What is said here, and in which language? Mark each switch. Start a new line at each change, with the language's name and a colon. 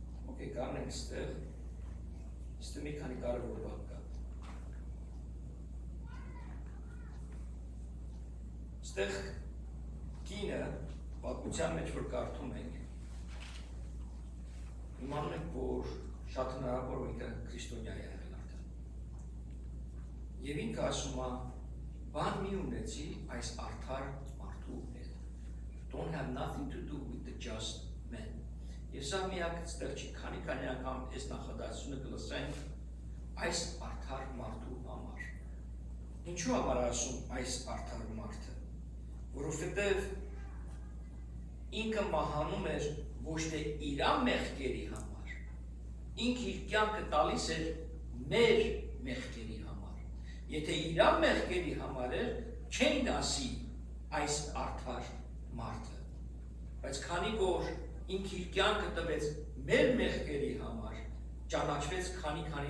Armenian: Okay, կանենք ստեղ մի քանի կարևոր բան կա։ Ստեղ կինը պատմության մեջ որ կարդում ենք, իմանում ենք, որ շատ հնարավոր ինքը քրիստոնյա է եղել արդեն։ Եվ ինքը ասում է, բան մի ունեցի այս արդար մարդու
English: don't have nothing to do with the just men.
Armenian: Եվ սա միակ ստեղ չի, քանի անգամ այս նախադասությունը կլսենք այս արդար մարդու համար։ Ինչու համար ասում այս արդար մարդը, որովհետև ինքը մահանում էր ոչ թե իր մեղքերի համար, ինքը իր կյանքը տալիս էր մեր մեղքերի համար։ Եթե իր մեղքերի համար էր, չէին ասի այս արդար մարդը, բայց քանի որ ինքը իր կյանքը տվեց մեր մեղքերի համար, ճանաչվեց քանի